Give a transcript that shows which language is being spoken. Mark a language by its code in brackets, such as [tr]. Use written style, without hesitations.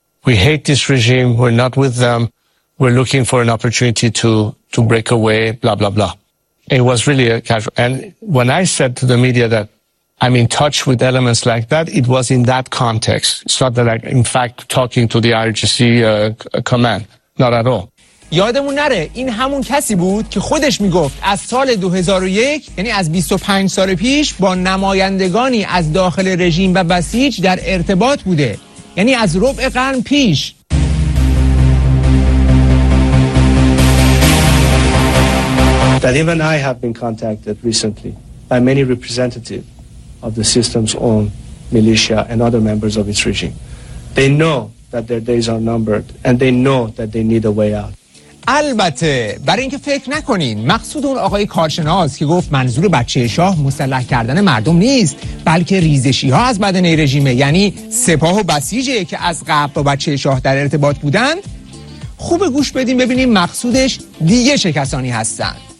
[en] We hate this regime. We're not with them. We're looking for an opportunity to break away, blah, blah, blah. It was really a casual. And when I said to the media that I'm in touch with elements like that, it was in that context. It's not that I'm, in fact, talking to the IRGC command. Not at all. [fa] یادمون نره این همون کسی بود که خودش میگفت از سال 2001 یعنی از 25 سال پیش با نمایندگانی از داخل رژیم و بسیج در ارتباط بوده، یعنی از ربع قرن پیش. [en] Dalim and I have been contacted recently by many representatives of the system's own militia and other members of its regime. They know that their days are numbered and they know that they need a way out. [fa] البته برای اینکه فکر نکنین مقصود اون آقای کارشناس که گفت منظور بچه شاه مسلح کردن مردم نیست، بلکه ریزشی ها از بدنه رژیمه، یعنی سپاه و بسیجه که از قبل با بچه شاه در ارتباط بودن. خوب گوش بدیم ببینیم مقصودش دیگه چه کسانی هستن.